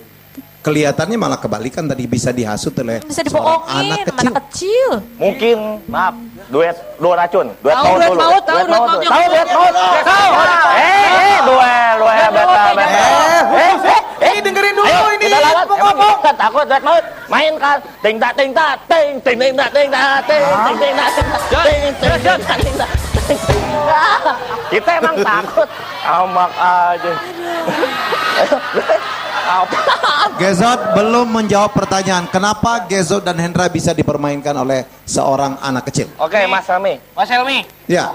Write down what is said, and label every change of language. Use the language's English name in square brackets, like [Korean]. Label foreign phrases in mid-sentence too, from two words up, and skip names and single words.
[Indonesian] Kelihatannya malah kebalikan tadi, bisa dihasut oleh Bisa seorang dibohongin, anak anak kecil. kecil. Mungkin, maaf, duet dua racun. Duet Tahu maut duet dulu. maut, tahu duet maut. Tahu duet maut. Duel, beta. Ini dengerin dulu Ayo, ini. kita lawan. Ngomong. Emang kita takut duet maut. Mainkan. Ting tak ting tak ting ting ting tak ting tak ting ting ting tak ting tak ting ting tak ting tak. Kita emang takut. Amak aja. Apa? Gezot belum menjawab pertanyaan. Kenapa Gezot dan Hendra bisa dipermainkan oleh seorang anak kecil? Oke, Mas Helmi. Mas Helmi, Ya.